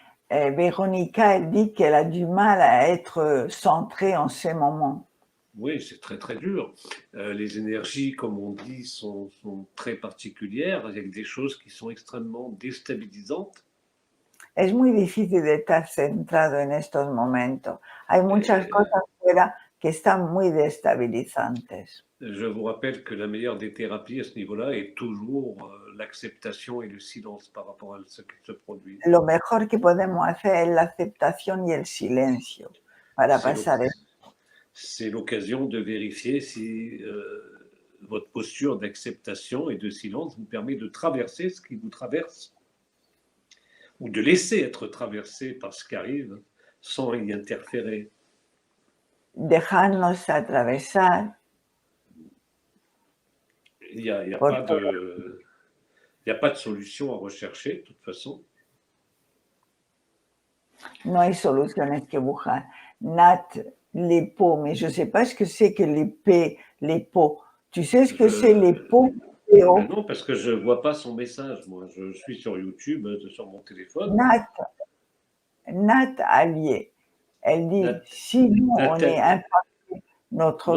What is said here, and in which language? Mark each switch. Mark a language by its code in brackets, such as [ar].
[fr] Véronica, elle dit qu'elle a du mal à être centrée en ces moments. Oui, c'est très très dur. Les énergies, comme on dit, sont très particulières, avec des choses qui sont extrêmement déstabilisantes. [es] Es muy difícil de estar centrado en estos momentos. Hay muchas cosas fuera que están muy destabilizantes. [fr] Je vous rappelle que la meilleure des thérapies à ce niveau-là est toujours l'acceptation et le silence par rapport à ce qui se produit. [es] Lo mejor que podemos hacer es la aceptación y el silencio para [fr] C'est [es] pasar esto. [fr] c'est l'occasion de vérifier si votre posture d'acceptation et de silence vous permet de traverser ce qui vous traverse ou de laisser être traversé par ce qui arrive sans y interférer. [es] Dejarnos atravesar. [fr] Il n'y a, y a [es] Por [fr] pas de, il y a pas de solution à rechercher, de toute façon. [es] No hay soluciones que buscar. [fr] Nat, les peaux, mais je ne sais pas ce que c'est que les peaux. Tu sais ce que c'est les peaux? Ben non, parce que je ne vois pas son message, moi. Je suis sur YouTube, sur mon téléphone. Nat Allier, elle dit, si nous, on est impacté, notre